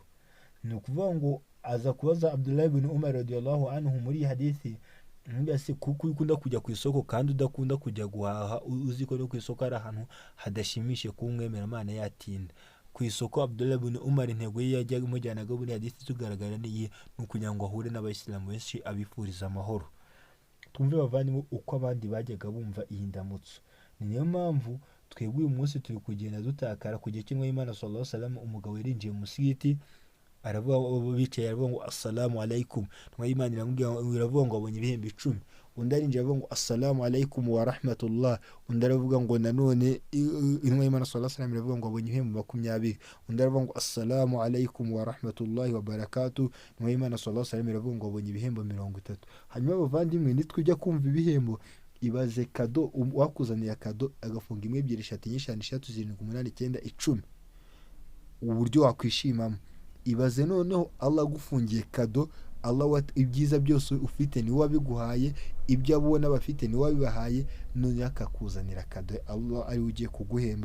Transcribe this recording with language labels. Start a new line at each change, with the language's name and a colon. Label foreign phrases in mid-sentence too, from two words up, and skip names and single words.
Kinyarwanda: Ni ukuvuga ngo aza kubaza Abdullah ibn Umar
Arabic: رضي الله عنه
Kinyarwanda: muri hadithi, mbese kuko ukunda kujya ku isoko kandi udakunda kujya guhaha, uzi ko no ku isoko ari ahantu hadashimishije kuba umwemeramana yatinda ku isoko. Abdullah ibn Umar intego ye yajyaga imujyanaga muri hadithi tugaragara niyi, ni ukugira ngo ahure n'abayisilamu benshi abifuriza amahoro. Twumve bavandimwe uko abandi bajyaga bumva iyi ndamutso. Ni niyo mpamvu twebwe uyu munsi turi kugenda dutakara ku gihe cy'intumwa y'Imana
Arabic: صلى الله عليه وسلم.
Kinyarwanda: Umugabo yarinjiye mu musigiti, aravuga, bicaye, aravuga ngo
Arabic: السلام عليكم,
Kinyarwanda: intumwa y'Imana iravuga ngo abonye ibihembo 10. Undi arinjiye avuga ngo
Arabic: السلام عليكم ورحمة الله,
Kinyarwanda: undi aravuga ngo nanone intumwa y'Imana
Arabic: صلى الله عليه وسلم
Kinyarwanda: iravuga ngo abonye ibihembo 20. Undi aravuga ngo
Arabic: السلام عليكم ورحمة الله وبركاته,
Kinyarwanda: intumwa y'Imana
Arabic: صلى الله عليه وسلم
Kinyarwanda: iravuga ngo abonye ibihembo 30. Hanyuma bavandimwe, nitujya kumva ibihembo, ibaze kado wakuzaniye kado agafunga 1 2 3 4 5 6 7 8 9 10, uburyo wakwishimamo. Ibaze noneho Allah agufungiye kado, Allah ibyiza byose ufite ni wabiguhaye, ibyo abona bafite ni wabibahaye, none akakuzanira kado Allah ari ugiye kuguhemba.